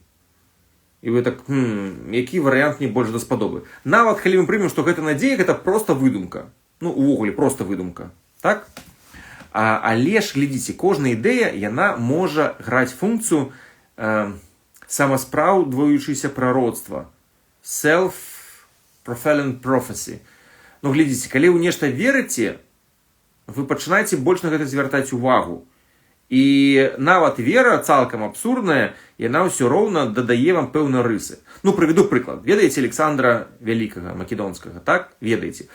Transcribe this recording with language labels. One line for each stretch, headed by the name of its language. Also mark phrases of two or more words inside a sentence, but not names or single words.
Belarusian: І вы так, які варыянт мне больш даспадобы. Нават калі мы прымем, што гэта надзея, гэта проста выдумка. Увогуле, проста выдумка. Так? Але ж, глядзіце, кожная ідэя, яна можа граць функцыю самаспраўдваючыся прароцтва.
English: Self-fulfilling prophecy.
Belarusian: Глядзіце, калі вы нешта верыце, вы пачынаеце больш на гэта звяртаць увагу. І нават вера, цалкам абсурдная, яна ўсё роўна дадае вам пэўныя рысы. Прывяду прыклад. Ведаеце Александра Вялікага, Македонскага, так? Ведаеце.